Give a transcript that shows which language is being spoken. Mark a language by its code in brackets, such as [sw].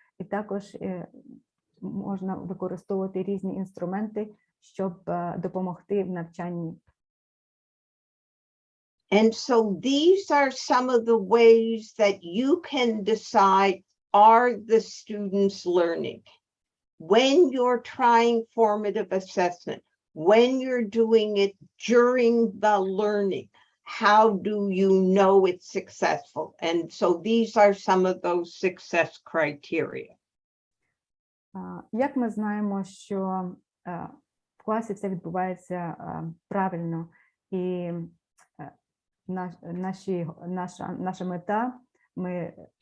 [uk] І також можна використовувати різні інструменти, щоб допомогти в навчанні. [en] And so these are some of the ways that you can decide, are the students learning? When you're trying formative assessment, when you're doing it during the learning, how do you know it's successful? And so these are some of those success criteria. [uk] Як ми знаємо, що в класі все відбувається правильно, і наша мета, ми